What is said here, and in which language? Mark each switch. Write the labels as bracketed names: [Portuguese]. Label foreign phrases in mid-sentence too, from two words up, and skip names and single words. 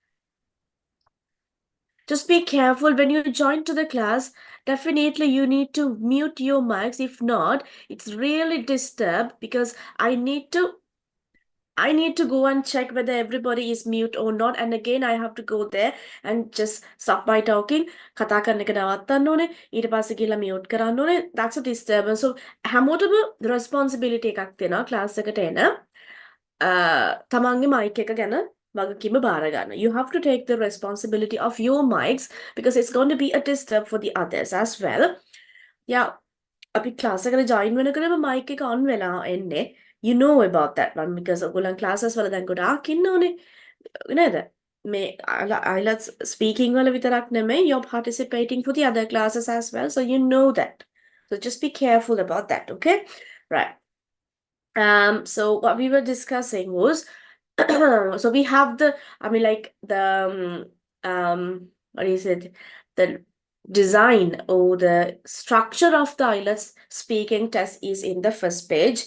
[English] Just be careful when you join to the class. Definitely you need to mute your mics. If not, it's really disturbed because I need to go and check whether everybody is mute or not. And again, I have to go there and just stop my talking. [Sinhala] කතා කරන එක නවත්තන්න ඕනේ. ඊට පස්සේ ගිහලා mute කරන්න ඕනේ. [English] That's a disturbance. So [Sinhala] හැමෝටම responsibility එකක් තියෙනවා class එකට එන. තමන්ගේ mic එක ගැන වගකීම බාර ගන්න. [English] You have to take the responsibility of your mics because it's going to be a disturb for the others as well. Yeah. [Sinhala] අපි ක්ලාස් එකට join වෙනකොටම mic එක on වෙලා එන්නේ. [English] You know about that one because [Sinhala] ඔයගොල්ලන් classes වල දැන් ගොඩාක් ඉන්නෝනේ නේද? මේ IELTS speaking වල විතරක් නෙමෙයි, [English] you're participating for the other classes as well, so you know that. So just be careful about that, okay? Right. So what we were discussing was so we have what is it? The design or the structure of the IELTS speaking test is in the first page.